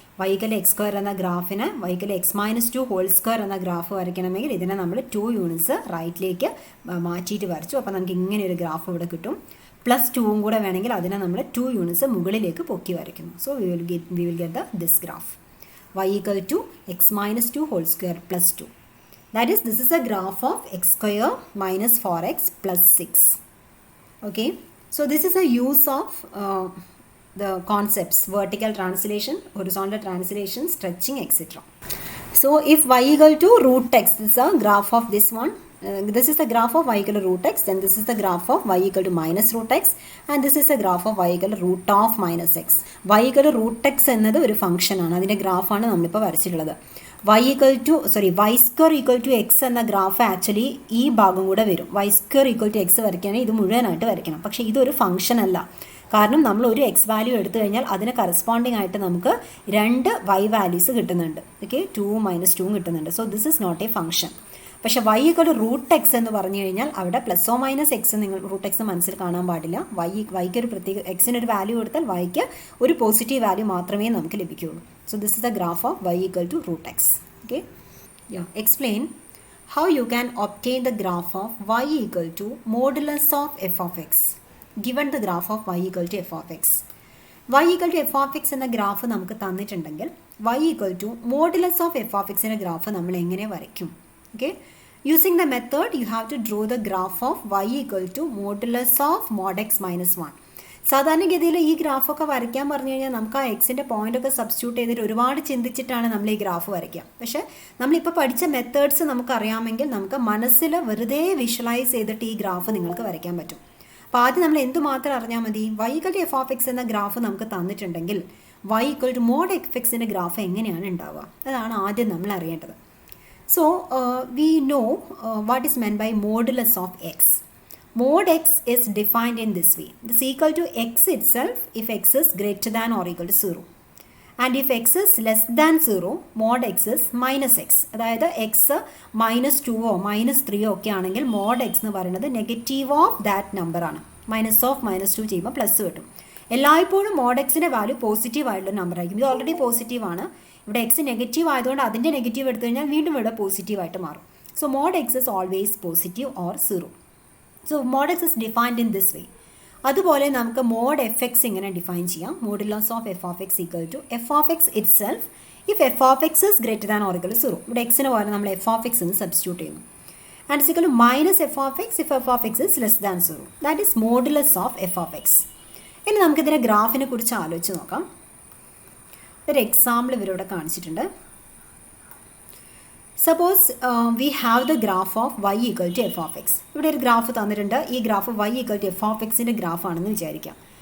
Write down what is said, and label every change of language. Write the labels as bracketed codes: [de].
[ml] y = x² എന്ന ഗ്രാഫിന് y = x-2 whole square എന്ന graph വരയ്ക്കണമെങ്കിൽ ഇതിനെ നമ്മൾ 2 യൂണിറ്റ്സ് റൈറ്റിലേക്ക് മാറ്റിയിട്ട് വരച്ചു. അപ്പോൾ നമുക്ക് ഇങ്ങനെ ഒരു ഗ്രാഫ് ഇവിടെ കിട്ടും. +2 കൂടെ വേണമെങ്കിൽ അതിനെ നമ്മൾ 2 യൂണിറ്റ്സ് മുകളിലേക്ക് പൊക്കി വരയ്ക്കുന്നു. [en] So we will get this graph y = x-2 whole square +2. That is, this is a graph of x² minus 4x plus 6. Okay, so this is a use of the concepts vertical translation, horizontal translation, stretching, etc. So if y = √x, this is a graph of this one. This is the graph of y = √x, then this is the graph of y = -√x, and this is the graph of y = √(-x). [ml] y = √x എന്നത് ഒരു function ആണ്, അതിൻ്റെ ഗ്രാഫാണ് നമ്മളിപ്പോൾ വരച്ചിട്ടുള്ളത്. y² = x എന്ന graph actually ഈ ഭാഗം കൂടെ വരും. y² = x വരയ്ക്കുകയാണെങ്കിൽ ഇത് മുഴുവനായിട്ട് വരയ്ക്കണം. പക്ഷേ ഇതൊരു ഫംഗ്ഷൻ അല്ല. കാരണം നമ്മൾ ഒരു എക്സ് വാല്യൂ എടുത്തു കഴിഞ്ഞാൽ അതിന് കറസ്പോണ്ടിങ് ആയിട്ട് നമുക്ക് 2 y വാല്യൂസ് കിട്ടുന്നുണ്ട്. ഓക്കെ, 2 - 2 കിട്ടുന്നുണ്ട്. [en] So this is not a function. [ml] പക്ഷേ y = √x എന്ന് പറഞ്ഞു കഴിഞ്ഞാൽ അവിടെ +(-x) നിങ്ങൾ √x മനസ്സിൽ കാണാൻ പാടില്ല. y-ക്ക് ഒരു പ്രത്യേക എക്സിനൊരു വാല്യൂ കൊടുത്താൽ y-ക്ക് ഒരു പോസിറ്റീവ് വാല്യൂ മാത്രമേ നമുക്ക് ലഭിക്കുകയുള്ളൂ. [en] So this is the graph of y = √x. Okay, explain how you can obtain the graph of y = modulus of f(x) given the graph of y = f(x). [ml] y = f(x) എന്ന graph നമുക്ക് തന്നിട്ടുണ്ടെങ്കിൽ y = modulus of f(x) എന്ന graph നമ്മൾ എങ്ങനെ വരയ്ക്കും? [en] Okay, using the method you have to draw the graph of y = modulus of mod x - 1. [ml] സാധാരണഗതിയിൽ ഈ ഗ്രാഫൊക്കെ വരയ്ക്കാൻ പറഞ്ഞു കഴിഞ്ഞാൽ നമുക്ക് ആ എക്സിൻ്റെ പോയിൻ്റൊക്കെ സബ്സ്റ്റിറ്റ്യൂട്ട് ചെയ്തിട്ട് ഒരുപാട് ചിന്തിച്ചിട്ടാണ് നമ്മൾ ഈ ഗ്രാഫ് വരയ്ക്കുക. പക്ഷേ നമ്മളിപ്പോൾ പഠിച്ച മെത്തേഡ്സ് നമുക്കറിയാമെങ്കിൽ നമുക്ക് മനസ്സിൽ വെറുതെ വിഷ്വലൈസ് ചെയ്തിട്ട് ഈ ഗ്രാഫ് നിങ്ങൾക്ക് വരയ്ക്കാൻ പറ്റും. അപ്പോൾ ആദ്യം നമ്മൾ എന്തുമാത്രം അറിഞ്ഞാൽ മതി? y = f(x) എന്ന ഗ്രാഫ് നമുക്ക് തന്നിട്ടുണ്ടെങ്കിൽ y = mod f(x) ഗ്രാഫ് എങ്ങനെയാണ് ഉണ്ടാവുക? അതാണ് ആദ്യം നമ്മൾ അറിയേണ്ടത്. [en] So we know what is meant by modulus of x. Mod x is defined in this way. This is equal to x itself if x is greater than or equal to 0. And if x is less than 0, mod x is minus x. [ml] അതായത് x -2 -3 ഒക്കെ ആണെങ്കിൽ mod x എന്ന് പറയുന്നത് [en] negative of that number [ml] ആണ്. -2 ചെയ്യുമ്പോൾ plus കിട്ടും. എല്ലായ്പ്പോഴും mod xന്റെ value positive ആയിട്ടുള്ള നമ്പർ ആയിരിക്കും. ഇത് ഓൾറെഡി പോസിറ്റീവ് ആണ്. ഇവിടെ x നെഗറ്റീവ് ആയതുകൊണ്ട് അതിൻ്റെ നെഗറ്റീവ് എടുത്തു കഴിഞ്ഞാൽ വീണ്ടും ഇവിടെ പോസിറ്റീവായിട്ട് മാറും. [en] So mod x is always positive or 0. So mod x is defined in this way. [ml] അതുപോലെ നമുക്ക് mod f(x) ഇങ്ങനെ ഡിഫൈൻ ചെയ്യാം. [en] Modulus of f(x) = f(x) itself if f(x) is greater than or equal to 0. [ml] ഇവിടെ x ന് പകരം നമ്മൾ f(x) എന്ന് substitute ചെയ്യുന്നു. [en] and is equal to minus f of x if f of x is less than 0. That is modulus of f of x. [ml] ഇനി നമുക്കിതിൻ്റെ ഗ്രാഫിനെ കുറിച്ച് ആലോചിച്ച് നോക്കാം. ഒരു എക്സാമ്പിൾ ഇവരിവിടെ കാണിച്ചിട്ടുണ്ട്. [en] Suppose we have the graph of y equal to F of X. [ml] ഇവിടെ ഒരു ഗ്രാഫ് തന്നിട്ടുണ്ട്. ഈ graph y equal to F of എക്സിൻ്റെ ഗ്രാഫാണെന്ന് വിചാരിക്കാം.